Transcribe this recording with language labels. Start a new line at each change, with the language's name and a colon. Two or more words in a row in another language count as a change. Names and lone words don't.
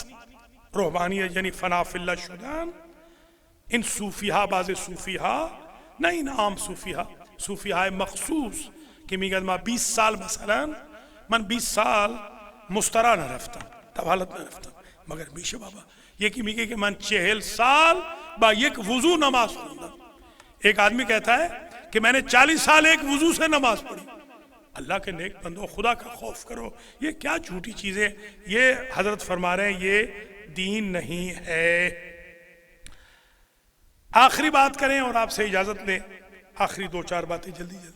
Persian: روحانیت یعنی
Arabic: فنا فی اللہ
Persian: شدن. این صوفی ها، بعض صوفی ها، نه این عام صوفی ها، صوفی های مخصوص که میگن ما 20 سال مثلا من 20 سال مسترا نرفتم، طوالت نرفتم، مگر میشه بابا؟ یکی میگه کہ من 40 سال با یک وضو نماز خوندم.
Urdu: ایک آدمی کہتا ہے کہ میں نے 40 سال ایک وضو سے نماز پڑھی. اللہ کے نیک بندو خدا کا خوف کرو. یہ کیا جھوٹی چیزیں، یہ حضرت فرما رہے ہیں یہ دین نہیں ہے. آخری بات کریں اور آپ سے اجازت لیں، آخری 2-4 باتیں جلدی جلدی.